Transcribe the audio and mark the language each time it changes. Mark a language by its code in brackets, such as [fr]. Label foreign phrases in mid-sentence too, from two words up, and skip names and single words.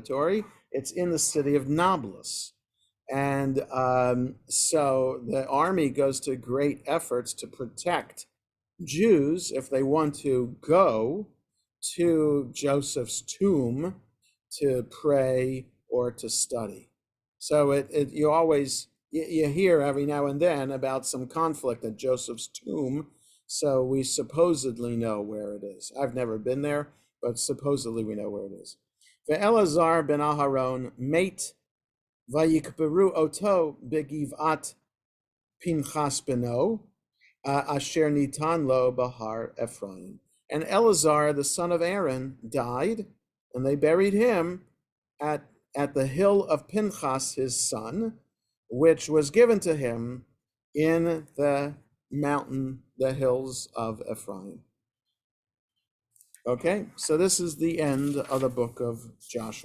[en] It's in the city of Nablus. And so the army goes to great efforts to protect Jews if they want to go to Joseph's tomb to pray or to study. So you always you hear every now and then about some conflict at Joseph's tomb. So we supposedly know where it is. I've never been there, but supposedly we know where it is. [he] ואלעזר בן אהרן מת ויקברו אתו בגבעת פינחס בנו אשר נתן לו בהר אפרים. [en] And Eleazar, the son of Aaron, died, and they buried him at the hill of Pinchas, his son, which was given to him in the mountain, the hills of Ephraim. Okay, so this is the end of the book of Joshua.